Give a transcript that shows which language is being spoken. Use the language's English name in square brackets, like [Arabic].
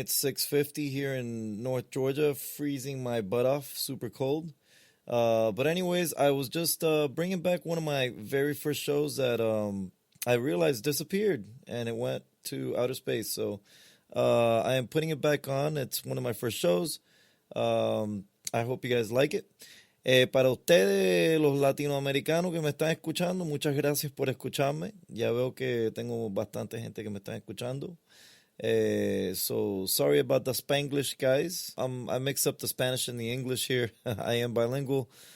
[English] It's 6:50 here in North Georgia, freezing my butt off, super cold. But anyways, I was just bringing back one of my very first shows that I realized disappeared, and it went to outer space. So I am putting it back on. It's one of my first shows. I hope you guys like it. [Spanish] Para ustedes, los latinoamericanos que me están escuchando, muchas gracias por escucharme. Ya veo que tengo bastante gente que me está escuchando. [English] So sorry about the Spanglish, guys. I mix up the Spanish and the English here. I am bilingual.